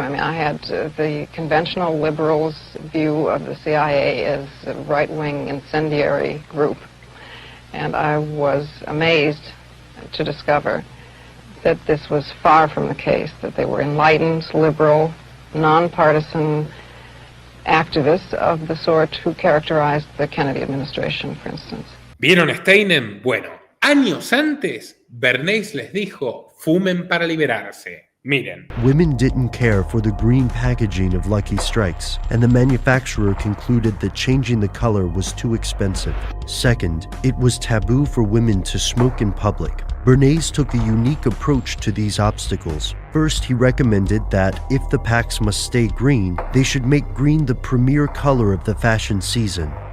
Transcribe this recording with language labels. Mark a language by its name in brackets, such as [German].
[English] I mean, I had the conventional liberals' view of the CIA as a right-wing incendiary group, and I was amazed to discover that this was far from the case, that they were enlightened, liberal, nonpartisan activists of the sort who characterized the Kennedy administration, for instance. [Spanish] ¿Vieron Steinem? Bueno, años antes, Bernays les dijo, fumen para liberarse. Miren. [English] Women didn't care for the green packaging of Lucky Strikes, and the manufacturer concluded that changing the color was too expensive. Second, it was taboo for women to smoke in public. Bernays took a unique approach to these obstacles. First, he recommended that if the packs must stay green, they should make green the premier color of the fashion season.